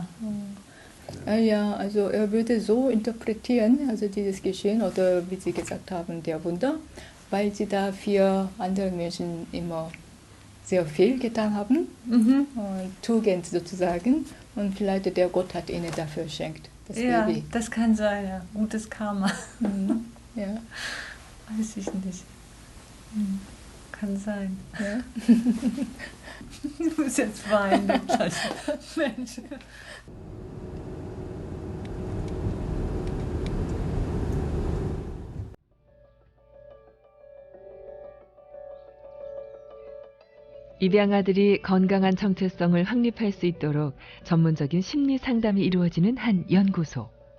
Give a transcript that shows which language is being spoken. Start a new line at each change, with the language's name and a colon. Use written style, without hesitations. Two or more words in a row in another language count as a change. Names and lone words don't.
German: Ja, also er würde so interpretieren, also dieses Geschehen oder wie Sie gesagt haben, der Wunder, weil Sie da für andere Menschen immer sehr viel getan haben, Tugend sozusagen, und vielleicht der Gott hat Ihnen dafür geschenkt. Das ja, Baby. Das kann sein, ja. Gutes Karma. Ja. Weiß ich nicht. Kann sein. Ja. Ich muss jetzt weinen, Mensch.
Korean: 입양아들이 건강한 정체성을 확립할 수 있도록 전문적인 심리 상담이 이루어지는 한 연구소.